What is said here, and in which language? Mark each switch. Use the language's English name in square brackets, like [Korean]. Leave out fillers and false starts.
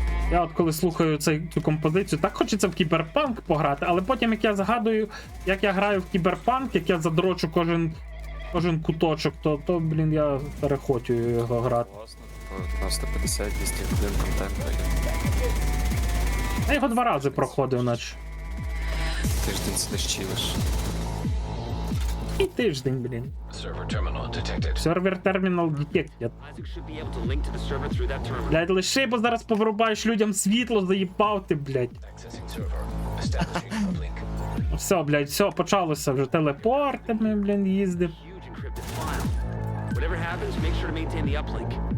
[Ukrainian] Я от коли слухаю цю композицію, так хочеться в кіберпанк пограти, але потім як я згадую, як я граю в кіберпанк, як я задрочу кожен куточок, то блін, я перехочую його грати. Класно. 150-200 годин контенту. Я його 2 рази проходив, наче. Тиждень сидиш чилиш. І тиждень, блін. [English] Server terminal detected. [Ukrainian] Сервер термінал [English] Detected. Isaac should be able to link to the server through that terminal. [Ukrainian] Блядь, лиши, бо зараз повирубаєш людям світло, заїбав ти, блядь. [English] Accessing server. Establishing uplink. [Ukrainian] Все, блядь, все, почалося вже телепортами, блін, їздив. [English] Huge encrypted file. Whatever happens, make sure to maintain the uplink.